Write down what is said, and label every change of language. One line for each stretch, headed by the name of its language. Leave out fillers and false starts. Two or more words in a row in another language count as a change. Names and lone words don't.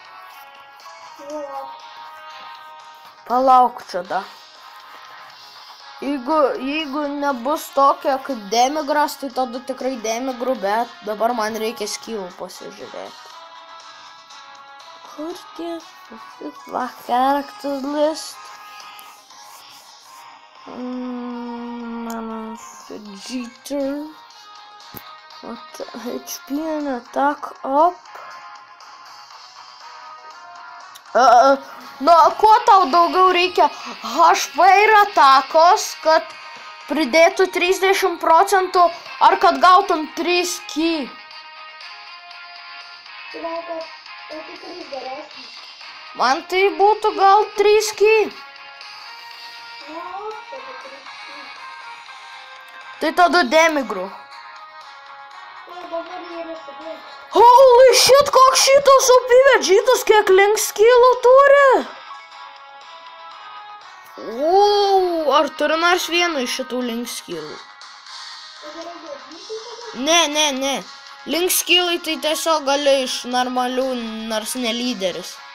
Lithuanian: Palauk čia da. Jeigu nebus tokia kaip demigras, tai tada tikrai demigrų, bet dabar man reikia skilų pasižiūrėti. Kur tie
English: characters list?
Lithuanian: Vegeta.
English: HP and attack up.
Lithuanian: Nu, kuo tau daugiau reikia HP ir atakos, kad pridėtų 30%, ar kad gautum 3 ki? Man tai būtų gal 3 ki. Tai tada demigrų.
English: Holy shit,
Lithuanian: koks šitas OP Vegetas, kiek link skillų turi? Wow, ar turi nors vieną iš šitų link skillų? Ne. Link skillai tai tiesiog gali iš normalių, nors ne lyderis.